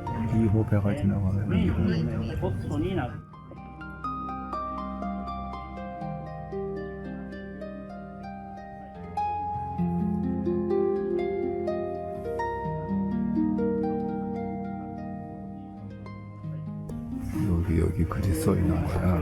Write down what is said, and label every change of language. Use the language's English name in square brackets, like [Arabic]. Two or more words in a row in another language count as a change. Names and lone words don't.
[Korean] 2호 배가 지나가요. 2호. [Japanese] ホストになる。 [Korean] 여기 글이 써 있는 거야.